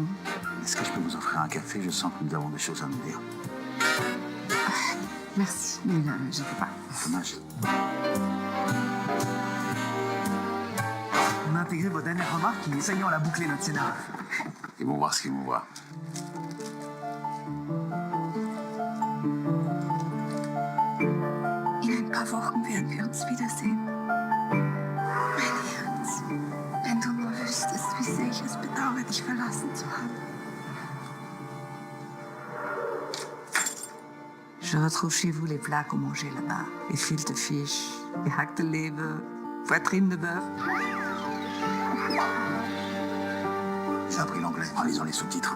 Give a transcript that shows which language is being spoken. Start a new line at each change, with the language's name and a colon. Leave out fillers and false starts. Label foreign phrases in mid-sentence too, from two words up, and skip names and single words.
French: Est-ce que je peux vous offrir un café? Je sens que nous avons des choses à nous dire. Merci, mais je ne peux pas. Dommage. On a intégré vos dernières remarques et essayons à la boucler notre scénario. Ils vont voir ce qu'ils vont voir.
German: In ein paar Wochen werden wir uns wiedersehen. Mein Herz, wenn du nur wüsstest, wie sehr ich es bedauere, dich verlassen zu haben.
French: Je retrouve chez vous les plats qu'on mangeait là-bas. Les filetes fish, les hacks de leber, poitrine de bœuf. Je J'ai appris l'anglais en lisant les sous-titres.